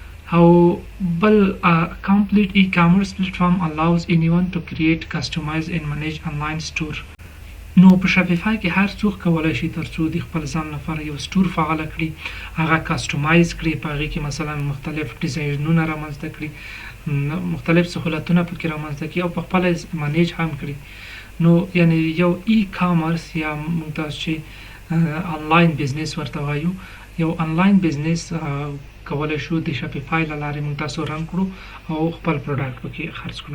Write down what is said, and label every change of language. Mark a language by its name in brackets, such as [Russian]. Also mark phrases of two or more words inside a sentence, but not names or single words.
[Pashto] او بل [English] complete e-commerce platform allows anyone to create, customize and manage online store. [Pashto] نو په شاپیفای کې هر څوک کولای شي ترڅو د خپل ځان لپاره یو سټور فعال کړي، هغه کسټمایز کړي، په هغې کې مثلا مختلف ډیزاینونه رامنځته کړي، مختلف سهولتونه پکې رامنځته کړي او په خپله منیج هم کړي. نو یعنی یو ای کامرس یا موږ تاسو چې [English] online business [Pashto] ورته وایو، یو [English] online business [Pashto] کولای شو د شاپیفای له لارې موږ تاسو رن کړو او خپل پروډکټ پکې خرڅ کړو.